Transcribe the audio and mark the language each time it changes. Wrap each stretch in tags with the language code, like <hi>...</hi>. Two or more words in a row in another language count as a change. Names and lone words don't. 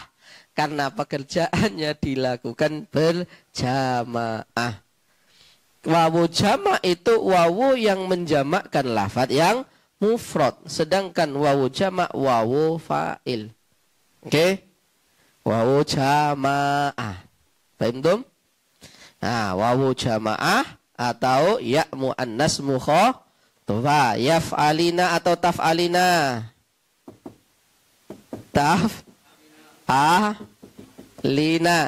<id>Karena pekerjaannya dilakukan berjamaah. Wawu jama' itu wawu yang menjamakkan lafadz yang mufrad. Sedangkan wawu jama' wawu fa'il. Oke? Wawu jama'ah. Paham tum? Nah, wawu jama'ah atau</id> <ar>ياء المؤنثة المخاطبة. Yaf'alina atau taf'alina? Taf'alina.</ar>